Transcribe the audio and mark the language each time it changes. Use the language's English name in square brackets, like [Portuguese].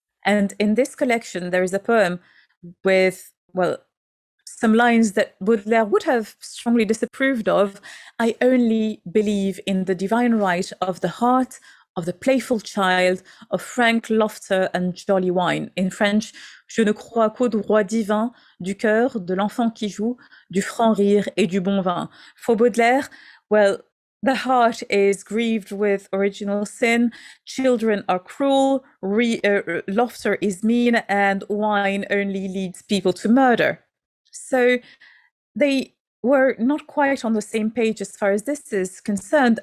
[English] And in this collection, there is a poem with, well, some lines that Baudelaire would have strongly disapproved of. "I only believe in the divine right of the heart, of the playful child, of frank laughter and jolly wine." In French, [French] "Je ne crois qu'au droit divin du cœur, de l'enfant qui joue, du franc rire et du bon vin." [English] For Baudelaire, well, the heart is grieved with original sin, children are cruel, laughter is mean, and wine only leads people to murder. So they were not quite on the same page as far as this is concerned.